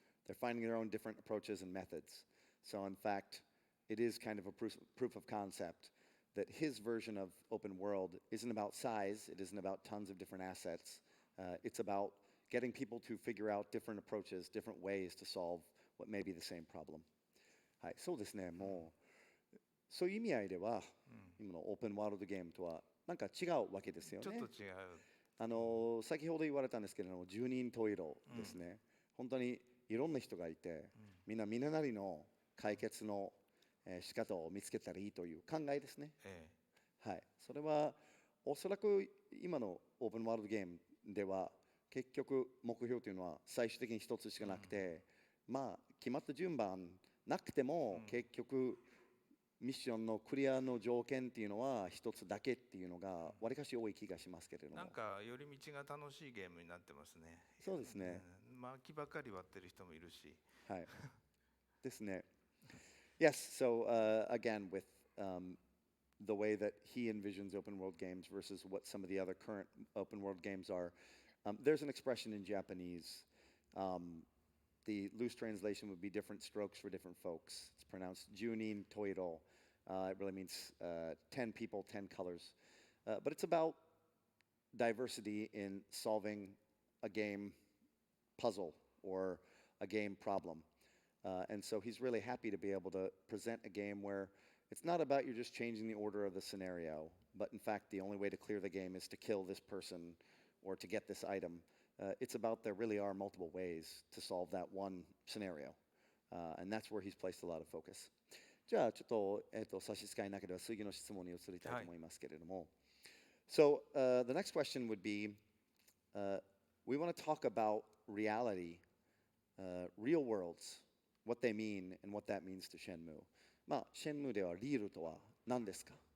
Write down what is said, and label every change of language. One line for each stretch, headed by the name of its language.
English: They're finding their own different approaches and methods. So in fact, it is kind of a proof of concept that his version of open world isn't about size, it isn't about tons of different assets. It's about getting people to figure out different approaches, different ways to solve what may be the same problem.
Japanese: はい、そうですね、もう、そういう意味合いでは、今のオープンワールドゲームとはなんか違うわけですよね。ちょっと違う。先ほど言われたんですけれども、十人十色ですね。本当にいろんな人がいて、みんななりの解決の仕方を見つけたらいいという考えですね。はい、それはおそらく今のオープンワールドゲームでは結局目標というのは最終的に一つしかなくて、決まった順番なくても結局ミッションのクリアの条件っていうのは一つだけっていうのがわりかし多い気がしますけれども、なんか寄り道が楽しいゲームになってますね。そうですね。木ばっかり割ってる人もいるし。はい。ですね。
English: Yes, so again with the way that he envisions open world games versus what some of the other current open world games are. There's an expression in Japanese. The loose translation would be different strokes for different folks. It's pronounced Junin Toiro. It really means 10 people, 10 colors. But it's about diversity in solving a game puzzle or a game problem. And so he's really happy to be able to present a game where it's not about you just changing the order of the scenario, but in fact the only way to clear the game is to kill this person or to get this item. It's about there really are multiple ways to solve that one scenario. And that's where he's placed a lot of focus.
Japanese: じゃあちょっと、差し支えなければ次の質問に移りたいと思いますけれども。
English: So the next question would be, we want to talk about reality, real worlds, what they mean and what that means to Shenmue.
Japanese: まあ、Shenmue ではリールとは何ですか？